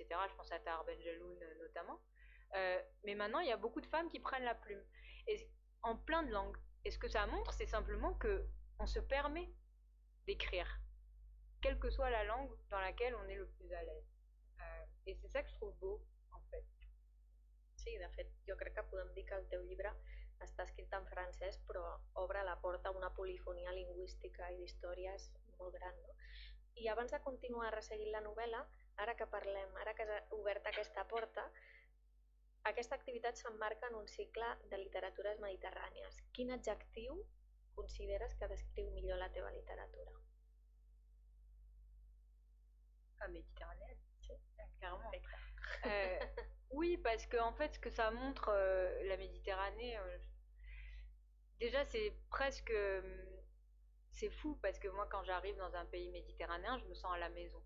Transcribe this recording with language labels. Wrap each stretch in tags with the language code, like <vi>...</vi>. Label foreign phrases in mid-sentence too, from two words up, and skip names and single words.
<fr>Je pense à Tahar Benjeloun notamment. Mais maintenant, il y a beaucoup de femmes qui prennent la plume. Et en plein de langues. Et ce que ça montre, c'est simplement qu'on se permet d'écrire, quelle que soit la langue dans laquelle on est le plus à l'aise. I c'est ça que je trouve beau, en fait.</fr> <ca>Sí, de fet, jo crec que podem dir que el teu llibre està escrit en francès, però obre la porta a una polifonia lingüística i d'històries molt gran, no? I abans de continuar resseguint la novel·la, ara que has obert aquesta porta, aquesta activitat s'emmarca en un cicle de literatures mediterrànies. Quin adjectiu consideres que descriu millor la teva literatura?</ca> <fr>Méditerranéenne, clairement. Oui, parce que en fait, ce que ça montre, la Méditerranée, déjà c'est presque, c'est fou parce que moi, quand j'arrive dans un pays méditerranéen, je me sens à la maison.</fr>